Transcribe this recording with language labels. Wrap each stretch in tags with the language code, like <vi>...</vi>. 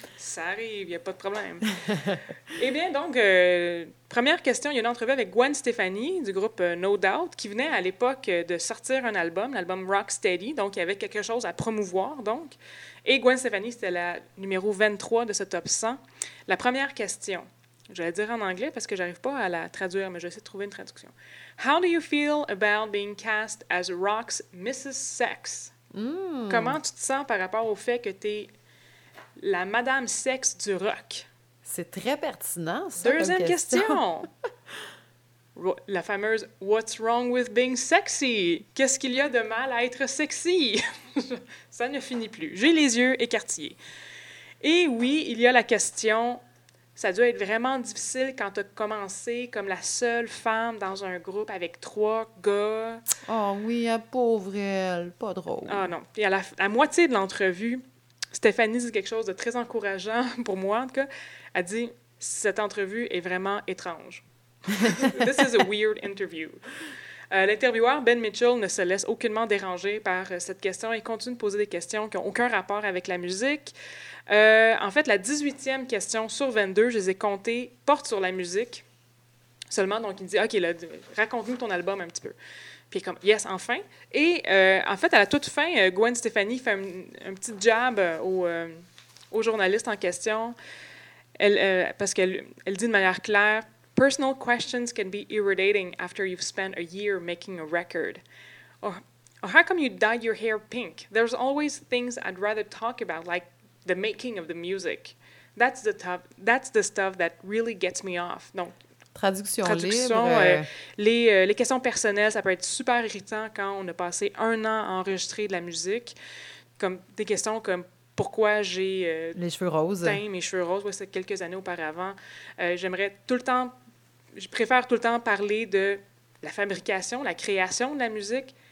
<fr>Ça arrive, il n'y a pas de problème. Eh bien, donc, première question, il y a une entrevue avec Gwen Stefani du groupe No Doubt, qui venait à l'époque de sortir un album, l'album Rocksteady, donc il y avait quelque chose à promouvoir, donc. Et Gwen Stefani, c'était la numéro 23 de ce top 100. La première question, je vais la dire en anglais parce que je n'arrive pas à la traduire, mais je vais essayer de trouver une traduction.</fr> <en>How do you feel about being cast as Rock's Mrs. Sex?</en> <fr>Comment tu te sens par rapport au fait que tu es la Madame Sex du rock? C'est très pertinent, ça. Deuxième question. La fameuse «</fr> <en>What's wrong with being sexy?</en> <fr>» Qu'est-ce qu'il y a de mal à être sexy? Ça ne finit plus. J'ai les yeux écartillés. Et oui, il y a la question, ça doit être vraiment difficile quand tu as commencé comme la seule femme dans un groupe avec trois gars. Oh oui, la pauvre elle, pas drôle. Ah non. Puis à la moitié de l'entrevue, Stéphanie dit quelque chose de très encourageant pour moi, en tout cas. Elle dit « Cette entrevue est vraiment étrange. »</fr> <en>This is a weird interview.</en> <fr>L'intervieweur, Ben Mitchell, ne se laisse aucunement déranger par cette question et continue de poser des questions qui n'ont aucun rapport avec la musique. En fait, la 18e question sur 22, je les ai comptées, porte sur la musique seulement. Donc, il dit « OK, là, raconte-nous ton album un petit peu ». Puis comme « Yes, enfin ». Et en fait, à la toute fin, Gwen Stefani fait un petit jab au journaliste en question. Parce qu'elle dit de manière claire</fr> <en>« Personal questions can be irritating after you've spent a year making a record. » Or, how come you dyed your hair pink? There's always things I'd rather talk about, like the making of the music. That's the stuff that really gets me off. » Donc,</en> <fr>traduction libre. Les questions personnelles, ça peut être super irritant quand on a passé un an à enregistrer de la musique. Comme des questions comme pourquoi j'ai les cheveux roses. Teint mes cheveux roses, ouais, c'est quelques années auparavant. J'aimerais tout le temps, je préfère tout le temps parler de la fabrication, la création de la musique.</fr>